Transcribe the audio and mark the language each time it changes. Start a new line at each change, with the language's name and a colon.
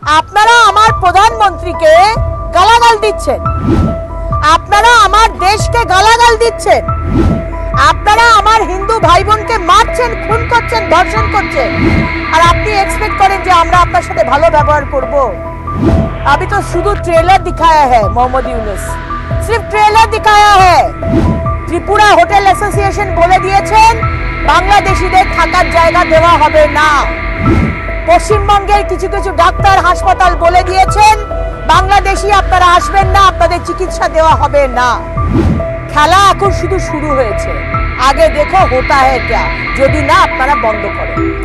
Bangla: আপনারা আমার প্রধানমন্ত্রীকে গালাগাল দিচ্ছেন, আপনারা আমার দেশকে গালাগাল দিচ্ছেন, আপনারা আমার হিন্দু ভাই বোনকে মারছেন, খুন করছেন, ধর্ষণ করছেন, আর আপনি এক্সপেক্ট করেন যে আমরা আপনার সাথে ভালো ব্যবহার করব।
Hindi: अभी तो शुद्ध ट्रेलर दिखाया है मोहम्मद यूनुस, सिर्फ ट्रेलर दिखाया है। त्रिपुरा होटल एसोसिएशन बोले
Bangla: दिएছেন বাংলাদেশীদের থাকার জায়গা দেওয়া হবে না। পশ্চিমবঙ্গের কিছু কিছু ডাক্তার হাসপাতাল বলে দিয়েছেন বাংলাদেশী আপনারা আসবেন না, আপনাদের চিকিৎসা দেওয়া হবে না। খেলা এখন শুধু শুরু হয়েছে,
Hindi: আগে দেখো হোতা হ্যায় ক্যা,
Bangla: যদি না আপনারা বন্ধ করেন।